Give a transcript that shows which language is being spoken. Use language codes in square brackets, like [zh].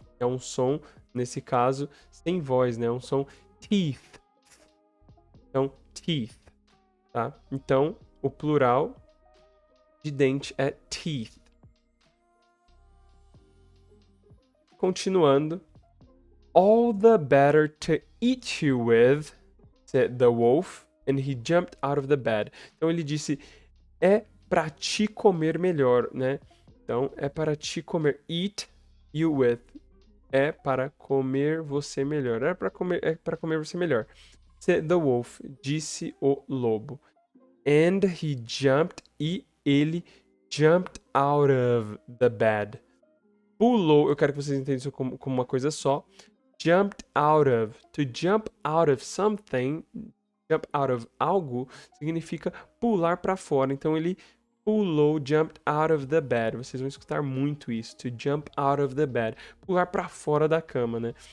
[pt] É um som, nesse caso, sem voz, né, é um som teeth. Então, teeth, tá? Então, o plural de dente é teeth. Continuando. [en] All the better to eat you with, said the wolf, and he jumped out of the bed. [pt] Então ele disse, é para te comer melhor, né? Então, é para te comer. [en] Eat you with. [pt] É para comer você melhor. É para comer você melhor. [en] Said the wolf, [pt] disse o lobo. [en] And he jumped, [pt] e ele [en] jumped out of the bed. [pt] Pulou, eu quero que vocês entendam isso como uma coisa só. [en] Jumped out of. To jump out of something, jump out of [pt] algo, significa pular para fora. Então ele pulou, [en] jumped out of the bed. [pt] Vocês vão escutar muito isso. [en] To jump out of the bed. [pt] Pular para fora da cama, né?